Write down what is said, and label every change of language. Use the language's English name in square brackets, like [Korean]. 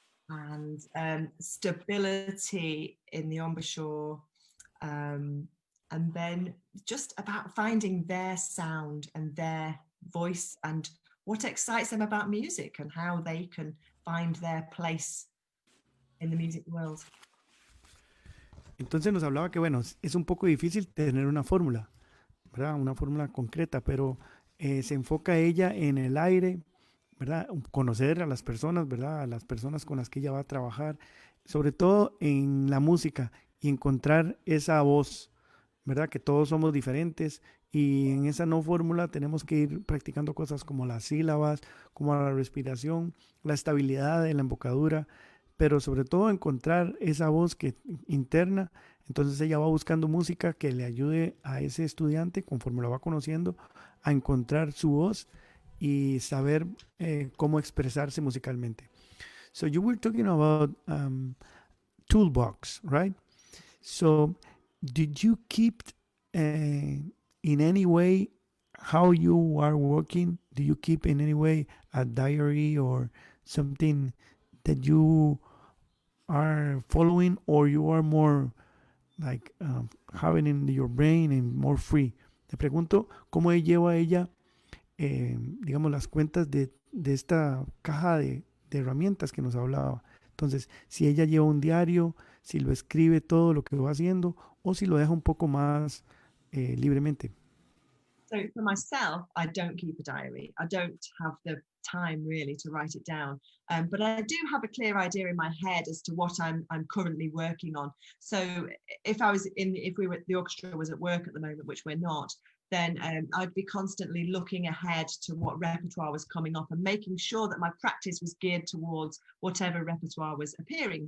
[English] And stability in the embouchure, and then just about finding their sound and their voice and what excites them about music and how they can find their place in the music world. [Spanish] Entonces nos hablaba que, bueno, es un poco difícil tener una fórmula, ¿verdad? Una fórmula concreta, pero se enfoca ella en el aire, ¿verdad? Conocer a las personas, ¿verdad? A las personas con las que ella va a trabajar, sobre todo en la música y encontrar esa voz, ¿verdad? Que todos somos diferentes y en esa no fórmula tenemos que ir practicando cosas como las sílabas, como la respiración, la estabilidad de la embocadura, pero sobre todo encontrar esa voz interna. Entonces ella va buscando música que le ayude a ese estudiante, conforme lo va conociendo, a encontrar su voz y saber cómo expresarse musicalmente. [English] So you were talking about toolbox, right? So did you keep in any way how you are working? Do you keep in any way a diary or something that you are following, or you are more like having in your brain and more free? [Spanish] Te pregunto cómo lleva ella digamos, las cuentas de esta caja de herramientas que nos hablaba. Entonces, si ella lleva un diario, si lo escribe todo lo que va haciendo, o si lo deja un poco más libremente. [English] So for myself, I don't keep a diary. I don't have the time really to write it down. But I do have a clear idea in my head as to what I'm currently working on. So if the orchestra was at work at the moment, which we're not, then I'd be constantly looking ahead to what repertoire was coming up and making sure that my practice was geared towards whatever repertoire was appearing.